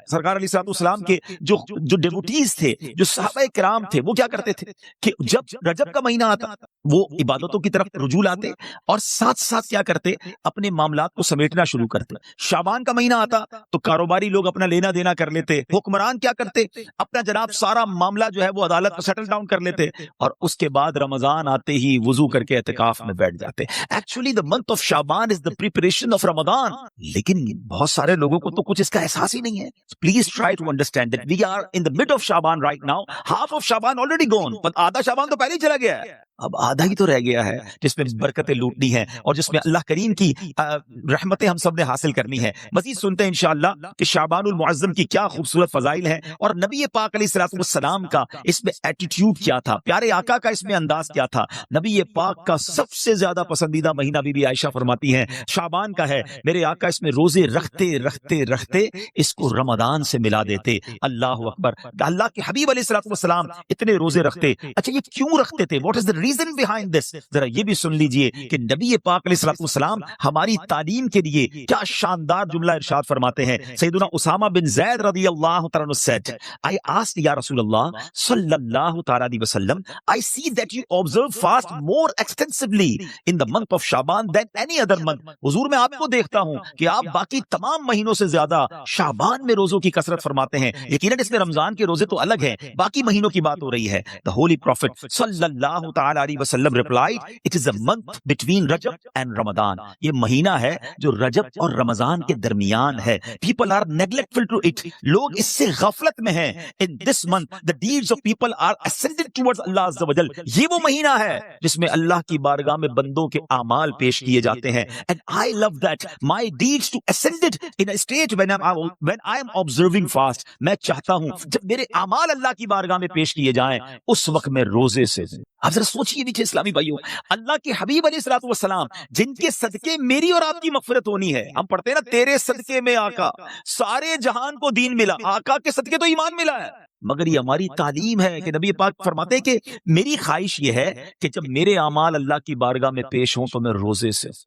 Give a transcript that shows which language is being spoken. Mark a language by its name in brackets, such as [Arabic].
[Urdu] سرکار علیہ الصلوۃ والسلام کے جو ڈیوٹیز تھے، جو صحابہ کرام تھے، وہ کیا کرتے تھے کہ جب رجب کا مہینہ آتا وہ عبادتوں کی طرف رجوع لاتے اور ساتھ ساتھ کیا کرتے، اپنے معاملات کو سمیٹنا شروع کرتے. شعبان کا مہینہ آتا تو کاروباری لوگ اپنا لینا دینا کر لیتے، حکمران کیا کرتے، اپنا جناب سارا معاملہ جو ہے وہ عدالت میں سیٹل ڈاؤن کر لیتے، اور اس کے بعد رمضان آتے ہی وضو کر کے اعتکاف میں بیٹھ جاتے. [English] Actually the month of Shaban is the preparation of Ramadan. [Urdu] لیکن بہت سارے لوگوں کو تو کچھ اس کا احساس ہی نہیں ہے. [English] Please try to understand that we are in the mid of Shaban right now. Half of Shaban already gone. [Urdu] but آدھا شعبان تو پہلے ہی چلا گیا ہے، اب آدھا ہی تو رہ گیا ہے جس میں برکتیں لوٹنی ہیں اور جس میں اللہ کریم کی رحمتیں ہم سب نے حاصل کرنی ہے. مزید سنتے ہیں انشاءاللہ کہ شعبان المعظم کی کیا خوبصورت فضائل ہیں اور نبی پاک علیہ الصلوۃ والسلام کا اس میں ایٹیٹیوڈ کیا تھا، پیارے آقا کا اس میں انداز کیا تھا. نبی پاک کا سب سے زیادہ پسندیدہ مہینہ بی بی عائشہ فرماتی ہیں شعبان کا ہے. میرے آقا اس میں روزے رکھتے رکھتے رکھتے اس کو رمضان سے ملا دیتے. اللہ اکبر. اللہ کے حبیب علیہ الصلوۃ والسلام اتنے روزے رکھتے. اچھا یہ کیوں رکھتے تھے؟ [English] What is the reason behind this? [Urdu] ذرا یہ بھی سن لیجئے کہ نبی پاک علیہ الصلوۃ والسلام ہماری تعلیم کے لیے کیا شاندار جملہ ارشاد فرماتے ہیں. [English] سیدنا اسامہ بن زید [Arabic] رضی اللہ تعالیٰ عنہ [English] said, I asked [Arabic] یا رسول اللہ صلی اللہ تعالیٰ علیہ وسلم, [English] I see that you observe fast more extensively in the month of Shaban than any other month. [Urdu] حضور میں آپ کو دیکھتا ہوں کہ آپ باقی تمام مہینوں سے زیادہ شعبان میں روزوں کی کثرت فرماتے ہیں. یقیناً اس میں رمضان کے روزے تو الگ ہیں، باقی مہینوں کی بات ہو رہی ہے. [English] The Holy Prophet [Arabic] صلی اللہ تعالیٰ علیہ وسلم [English] replied, it is a month between Rajab and Ramadan. [Urdu] یہ مہینہ ہے جو رجب اور رمضان کے درمیان ہے. [English] People are neglectful to it. [Urdu] لوگ اس سے غفلت میں ہیں. [English] In this month, the deeds of people are ascended towards Allah Azza wa Jal. [Urdu] یہ وہ مہینہ ہے جس میں اللہ کی بارگاہ میں بندوں کے اعمال پیش کیے جاتے ہیں. [English] And I love that. My deeds to ascended in a state when I am observing fast. [Urdu] میں چاہتا ہوں جب میرے اعمال اللہ کی بارگاہ میں پیش کیے جائیں اس وقت میں روزے سے. آپ ذرا سوچئے نیچے اسلامی بھائیوں, اللہ کے حبیب علیہ الصلوۃ والسلام جن کے صدقے میری اور آپ کی مغفرت ہونی ہے. ہم پڑھتے ہیں نا, تیرے صدقے میں آقا سارے جہان کو دین ملا. آقا کے صدقے تو ایمان ملا ہے, مگر یہ ہماری تعلیم ہے کہ نبی پاک فرماتے ہیں کہ میری خواہش یہ ہے کہ جب میرے اعمال اللہ کی بارگاہ میں پیش ہوں تو میں روزے سے.